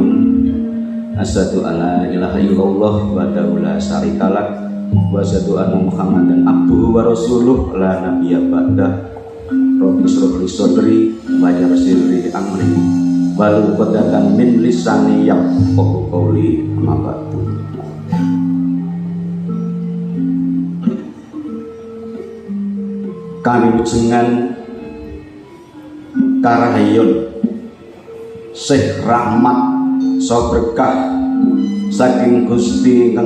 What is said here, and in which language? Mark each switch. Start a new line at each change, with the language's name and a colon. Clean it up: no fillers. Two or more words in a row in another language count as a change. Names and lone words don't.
Arabic: أشهد أن لا إله إلا الله وحده لا شريك له وأشهد أن محمدا عبده ورسوله لا نبي بعده. رب اشرح لي صدري ويسر لي أمري واحلل عقدة من لساني يفقهوا قولي. أما بعد.
Javanese: Kawilujengan karahayun Syekh Rahmat so berkah saking Gusti ingkang